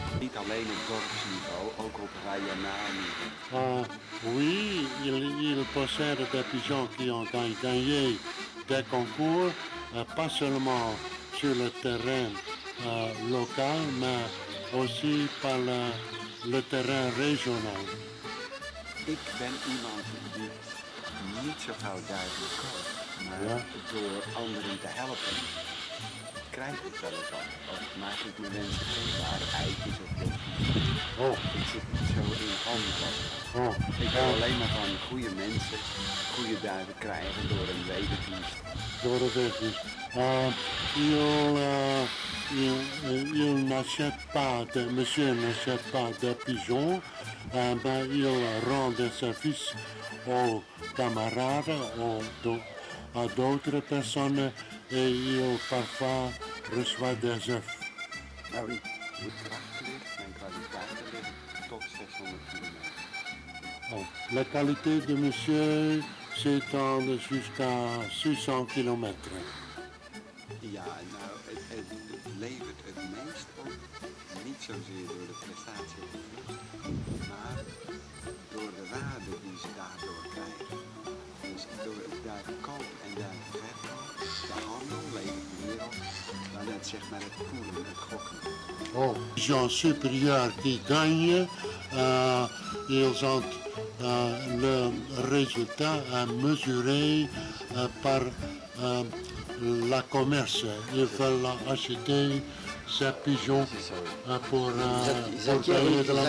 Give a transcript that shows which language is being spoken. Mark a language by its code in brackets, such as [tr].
[nl] Niet alleen op dorpsniveau, ook op regionaal. [fr] Oui, il possède des pigeons qui ont gagné des concours, pas seulement sur le terrain local, mais aussi par le terrain régional. [nl] Ik ben iemand die niet zo gauw duiven koopt, maar door anderen te helpen krijg ik wel eens wat. Of maak ik mijn mensen vindbare eitjes of blokjes. Ik zit niet zo in handen. Ik wil alleen maar van goede mensen goede duiven krijgen door een wederdienst. Door de wederdienst. [fr] Il n'achète pas, monsieur n'achète pas des pigeons, mais il rend des services aux camarades, à d'autres personnes et il parfois reçoit des œufs. [nl] Ah oui, hoe het krachten ligt en kwaliteiten ligt tot 600 kilometer. [fr] La qualité de monsieur s'étend jusqu'à 600 kilometer. [nl] Ja, nou, het levert het meest op, niet zozeer door de prestatie op de vlucht, maar door de waarde die ze daardoor krijgen. Dus door het duivenkoop en duivenverkoop, de handel levert meer op dan het, zeg maar, het poelen, het gokken. [fr] Pigeons supérieurs qui gagnent, ils ont le résultat à mesurer par la commerce. Ils veulent acheter ces pigeons pour payer de la monnaie.